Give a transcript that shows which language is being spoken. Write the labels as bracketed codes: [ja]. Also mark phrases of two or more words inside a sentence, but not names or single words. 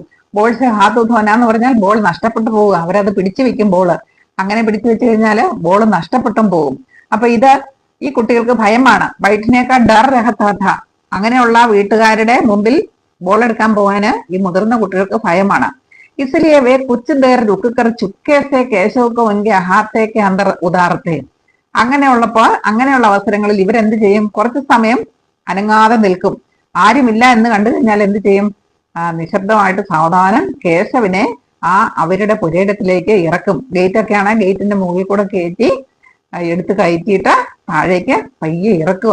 [hi] बॉल से हाथ धोना [ml] എന്ന് പറഞ്ഞാൽ ബോൾ നഷ്ടപ്പെട്ടു പോവുക. അവരത് പിടിച്ചു വെക്കും ബോള്. അങ്ങനെ പിടിച്ചു വെച്ച് കഴിഞ്ഞാൽ ബോൾ നഷ്ടപ്പെട്ടും പോകും. അപ്പൊ ഇത് ഈ കുട്ടികൾക്ക് ഭയമാണ്. ബൈഠനേക്കാൾ [hi] डर रहता था. [ml] അങ്ങനെയുള്ള വീട്ടുകാരുടെ മുമ്പിൽ ബോൾ എടുക്കാൻ പോകാന് ഈ മുതിർന്ന കുട്ടികൾക്ക് ഭയമാണ്. [hi] इसलिए वे कुछ देर रुककर चुपके से केशव को उनके हाथे के अंदर उतारते. [ml] അങ്ങനെയുള്ള അവസരങ്ങളിൽ ഇവരെന്ത് ചെയ്യും? കുറച്ചു സമയം അനങ്ങാതെ നിൽക്കും. ആരുമില്ല എന്ന് കണ്ടു കഴിഞ്ഞാൽ എന്ത് ചെയ്യും? നിശബ്ദമായിട്ട് സാവധാനം കേശവനെ അവരുടെ പുരയിടത്തിലേക്ക് ഇറക്കും. ഗേറ്റ് ഒക്കെയാണ്, ഗേറ്റിന്റെ മുകളിൽ കൂടെ കയറ്റി എടുത്ത് കയറ്റിയിട്ട് താഴേക്ക് പയ്യെ ഇറക്കും.